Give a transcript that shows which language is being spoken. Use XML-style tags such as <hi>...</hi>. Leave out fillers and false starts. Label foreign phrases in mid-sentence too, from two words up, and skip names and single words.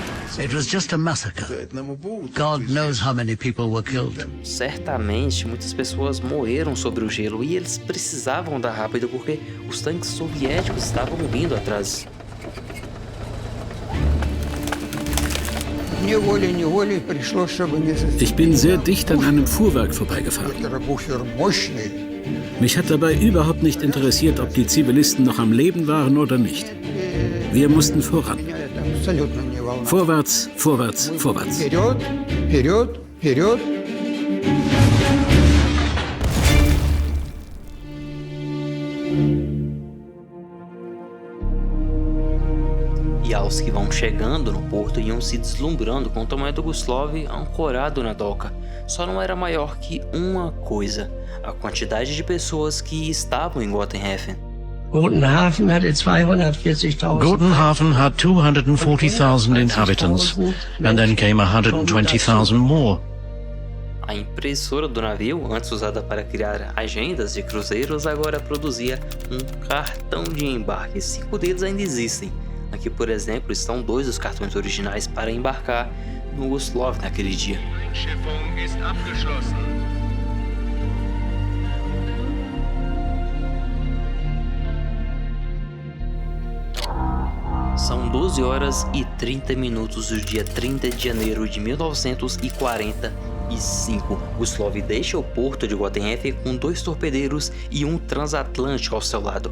<en>It was just a massacre. God knows how many people were killed.</en> <pt>Certamente, muitas pessoas morreram sobre o gelo e eles precisavam andar rápido porque os tanques soviéticos estavam vindo atrás.</pt> <de>Ich bin sehr dicht an einem Fuhrwerk vorbeigefahren. Mich hat dabei überhaupt nicht interessiert, ob die Zivilisten noch am Leben waren oder nicht. Wir mussten voran. Vorwärts, vorwärts, vorwärts.</de> <pt>E aos que vão chegando no porto iam se deslumbrando com o tamanho do Guslov ancorado na doca. Só não era maior que uma coisa: a quantidade de pessoas que estavam em Gotenhafen.</pt> <en>Gotenhafen had 240,000 inhabitants, and then came 120,000 more.</en> <pt>A impressora do navio, antes usada para criar agendas de cruzeiros, agora produzia um cartão de embarque. 5 deles ainda existem. Aqui, por exemplo, estão 2 dos cartões originais para embarcar no Guslov naquele dia.</pt> <de>Einschiffung ist abgeschlossen.</de> <pt>São 12 horas e 30 minutos do dia 30 de janeiro de 1945. Guslov deixa o porto de Gotenhafen com 2 torpedeiros e um transatlântico ao seu lado.</pt>